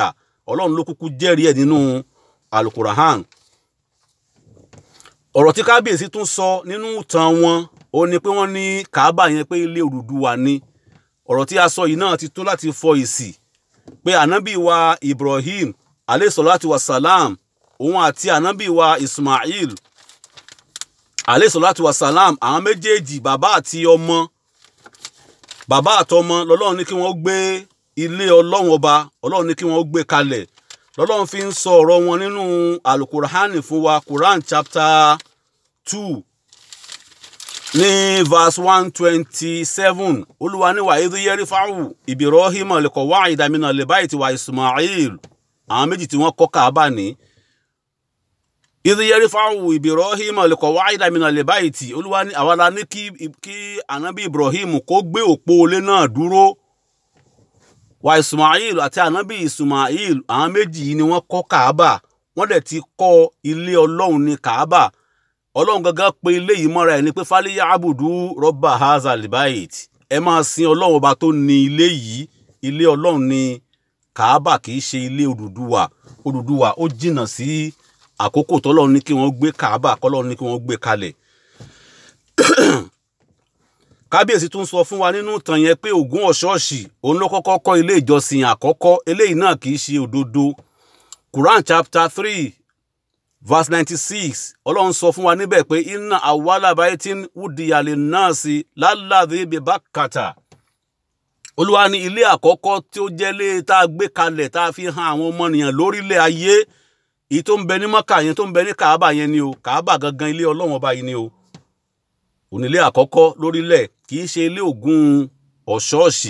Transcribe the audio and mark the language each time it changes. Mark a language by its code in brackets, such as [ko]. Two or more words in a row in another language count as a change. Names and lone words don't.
[yo] Ọlọ́run ló kúkú jẹ́rìí ẹ̀ nínú Al-Qur'an. Ọ̀rọ̀ tí kábíyèsí tún sọ nínú ìtàn wọn ó ní pé wọ́n ní Kaaba yẹn pé ilé Odùduwà ni. Ọ̀rọ̀ tí a sọ yìí náà ti tó láti fọ èsì pé Ànábì wa Ibrahim [ar] عليه الصلاة والسلام, [yo] òun àti Ànábì wa Ismail [ar] عليه الصلاة والسلام, [yo] àwọn méjèèjì bàbá àtọmọ lọ́lọ́run ní kí wọ́n gbé ilé Ọlọ́run ọba, Ọlọ́run ní kí wọ́n gbé kalẹ̀. Lọ́lọ́run fi ń sọ ọ̀rọ̀ wọn nínú Al-Qur'an fún wa. [en] Quran chapter 2 ní verse 127. [yo] Olúwa ní [ar] وإذ يرفع إبراهيم القواعد من البيت وإسماعيل. [yo] Àwọn méjì tí wọ́n kọ́ Kaaba ní. [ar] إذ يرفع إبراهيم القواعد من البيت. [yo] Olúwa ní àwa la ní kí Ànábì Ibrahim kó gbé òpó ilé náà dúró. Wa Ismail àti Ànábì Ismail, àwọn méjì yìí ni wọ́n kọ́ Kaaba. Wọ́n dẹ̀ ti kọ́ ilé Ọlọ́run ní Kaaba. Ọlọ́run gangan pé ilé yìí mọ́ra ẹ̀ ní pé [ar] فليعبدوا رب هذا البيت. [yo] Ẹ máa sin Ọlọ́run ọba tó ní ilé yìí. Ilé Ọlọ́run ní Kaaba, kì í ṣe ilé Odùduwà. Odùduwà ó jìnnà sí àkókò tọ́lọ́run ní kí wọ́n gbé Kaaba, kọ́lọ́run ní kí wọ́n gbé kalẹ̀. Kábíyèsí tún sọ fún wa nínú ìtàn yẹn pé Ògún Ọ̀ṣọ́ọ̀ṣì òun ló kọ́kọ́ kọ́ ilé ìjọsìn àkọ́kọ́. Eléyìí náà kì í ṣe òdodo. [en] Quran chapter 3 verse 96. [yo] Ọlọ́run sọ fún wa níbẹ̀ pé [ar] إن أول بيت وضع للناس للذي ببكة. [yo] Olúwa ní ilé àkọ́kọ́ tí ó jẹ́ ilé tá a gbé kalẹ̀ tá a fi hàn àwọn ọmọnìyàn lórílẹ̀ ayé. Èyí tó ń bẹ ní Mákà yẹn, tó ń bẹ ní Kaaba yẹn ni o. Kaaba gangan ilé Ọlọ́run ọba yìí ni o. Onílé àkọ́kọ́ lórílẹ̀, kì í ṣe ilé Ògún Ọ̀ṣọ́ọ̀ṣì.